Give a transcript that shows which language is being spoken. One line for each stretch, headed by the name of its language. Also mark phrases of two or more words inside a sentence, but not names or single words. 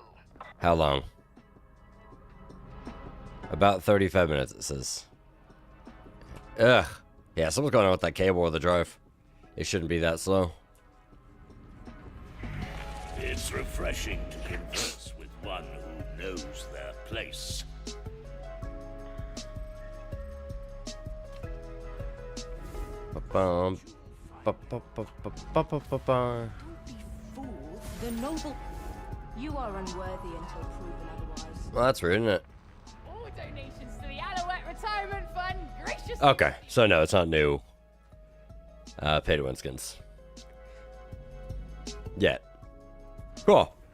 English: How long? About 35 minutes, it says. Ugh. Yeah, something's going on with that cable or the drive. It shouldn't be that slow. It's refreshing to converse with one who knows their place. Ba-bum. Ba-ba-ba-ba-ba-ba-ba. Fool, the noble. You are unworthy until proven otherwise. Well, that's rude, isn't it? All donations to the Alouette Retirement Fund graciously. Okay, so no, it's not new. Pay to win skins. Yet. Cool.